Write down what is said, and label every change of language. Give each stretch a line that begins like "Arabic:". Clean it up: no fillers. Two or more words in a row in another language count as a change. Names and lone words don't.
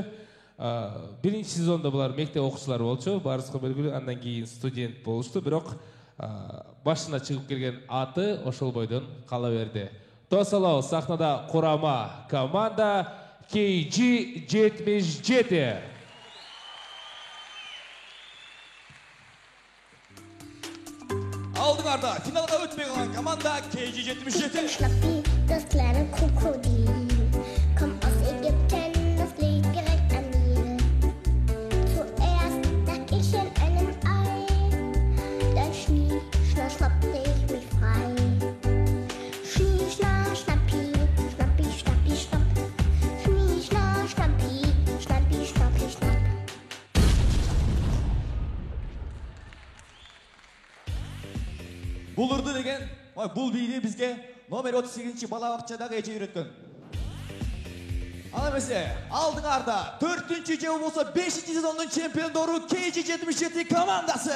Kyrgyz: Биринчи сезонда булар мектеп окуучулары болчу, баарыбызга белгилүү, андан кийин студент болушту, бирок башына чыгып келген аты ошол бойдон кала берди. Тосолоо сахнада курама команда KG77. Алдыңарда финалга өтпөй калган команда KG77.
German: Das kleine Krokodil kommt aus Ägypten, das liegt direkt am Nil. Zuerst lag ich in einem Ei, dann schnappte ich mich frei. Schnappi, schnappi, schnappi, schnapp. Schnappi, schnappi, schnappi, schnapp.
Kyrgyz: Булурду деген, бул бийди бизге номер 38-чи бала бакчадагы эже үйрөткөн. Ал эмесе, алдыңарда 4-чү же болбосо 5-чи сезондун чемпиондору KG77 командасы.